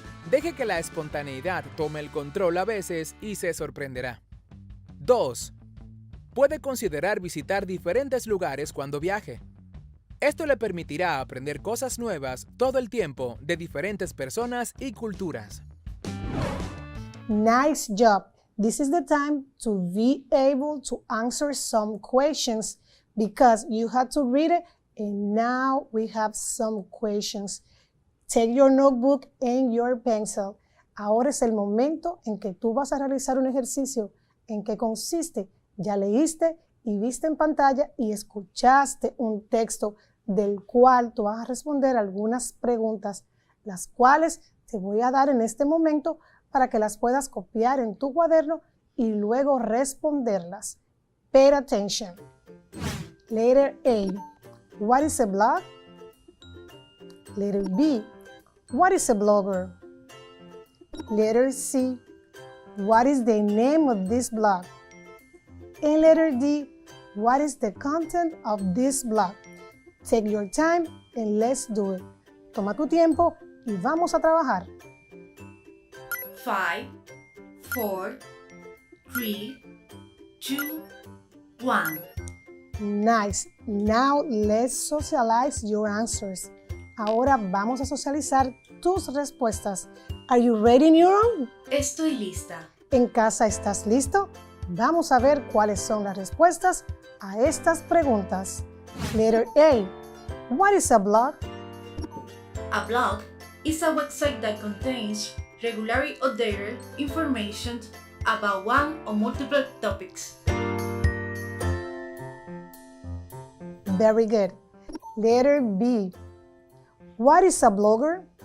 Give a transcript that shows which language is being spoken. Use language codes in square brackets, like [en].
[es] Deje que la espontaneidad tome el control a veces y se sorprenderá. 2. Puede considerar visitar diferentes lugares cuando viaje. Esto le permitirá aprender cosas nuevas todo el tiempo de diferentes personas y culturas. [en] Nice job. This is the time to be able to answer some questions because you had to read it and now we have some questions. Take your notebook and your pencil. [es] Ahora es el momento en que tú vas a realizar un ejercicio. ¿En qué consiste? Ya leíste y viste en pantalla y escuchaste un texto del cual tú vas a responder algunas preguntas, las cuales te voy a dar en este momento para que las puedas copiar en tu cuaderno y luego responderlas. [en] Pay attention. Letter A. What is a blog? Letter B. What is a blogger? Letter C. What is the name of this blog? And letter D. What is the content of this blog? Take your time and let's do it. [es] Toma tu tiempo y vamos a trabajar. [en] 5, 4, 3, 2, 1. Nice. Now let's socialize your answers. [es] Ahora vamos a socializar tus respuestas. [en] Are you ready, Neuron? [es] Estoy lista. ¿En casa estás listo? Vamos a ver cuáles son las respuestas a estas preguntas. [en] Letter A. What is a blog? A blog is a website that contains regularly updated information about one or multiple topics. Very good. Letter B. What is a blogger?